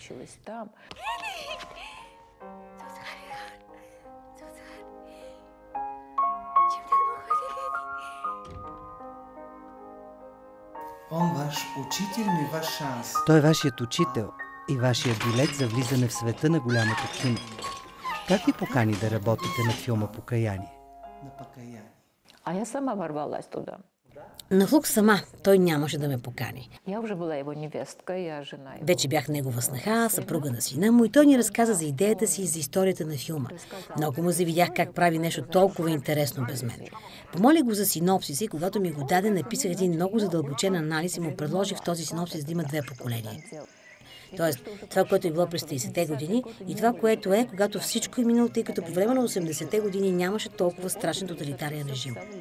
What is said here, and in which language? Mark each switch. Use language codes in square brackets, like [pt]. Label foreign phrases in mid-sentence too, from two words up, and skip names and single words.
[ru] Он ваш учител, но и ваш шанс. [bg] Той е вашият учител и вашият билет за влизане в света на голямото кино. Как ви покани да работите над филма "Покаяние"? [ru] На покаяние. А я сама ворвалась туда. [bg] Нахлух сама. Той нямаше да ме покани. [ru] Я уже была его невестка, я жена его. [bg] Вече бях негова снаха, съпруга на сина му и той ни разказа за идеята си и за историята на филма. Много му завидях как прави нещо толкова интересно без мен. Помолих го за синопсис и когато ми го даде, написах един много задълбочен анализ и му предложих в този синопсис да има 2 поколения. Тоест, това, което е било през 30-те години и това, което е, когато всичко е минало, тъй като по време на 80-те години нямаше толкова страшен тоталитарен режим.